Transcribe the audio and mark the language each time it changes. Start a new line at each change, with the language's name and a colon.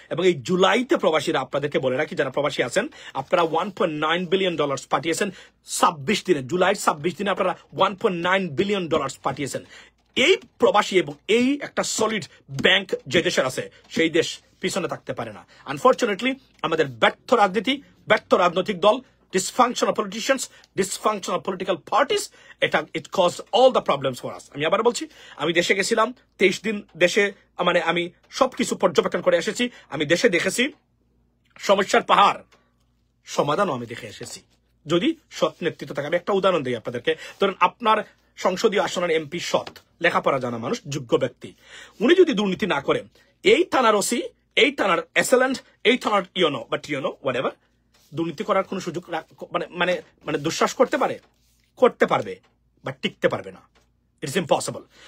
Bangla: এবং এই জুলাইতে প্রবাসীরা, আপনাদেরকে বলে রাখি যারা প্রবাসী আছেন, আপনারা $1.9 বিলিয়ন পাঠিয়েছেন 26 দিনে। জুলাইয়ের 26 দিনে আপনারা $1.9 বিলিয়ন পাঠিয়েছেন। এই প্রবাসী এবং এই একটা সলিড ব্যাংক যে দেশের আছে, সেই দেশ পিছনে থাকতে পারে না। আনফর্চুনেটলি আমাদের ব্যর্থ রাজনীতি, ব্যর্থ রাজনৈতিক দল,
English: dysfunctional politicians, dysfunctional political parties, it caused all the problems for us.
Bangla: আমি আবার বলছি, আমি দেশে গেছিলাম 23 দিন, দেশে মানে আমি সবকিছু পর্যবেক্ষণ করে এসেছি। আমি দেশে দেখেছি সমস্যার পাহাড়, সমাধানও আমি দেখে এসেছি যদি সৎ নেতৃত্ব থাকে। আমি একটা উদাহরণ দিই আপনাদেরকে। ধরেন আপনার সংসদীয় আসনের এমপি সৎ, লেখাপড়া জানা মানুষ, যোগ্য ব্যক্তি, উনি যদি দুর্নীতি না করেন, এই থানার ওসি, এই থানার এসএলএন্ট, এই থানার ইউনো বা টিওনো হোয়াটএভার দুর্নীতি করার কোনো সুযোগ মানে মানে মানে দুঃশ্বাস করতে পারবে, বাট টিকতে পারবে না।
English: It's impossible.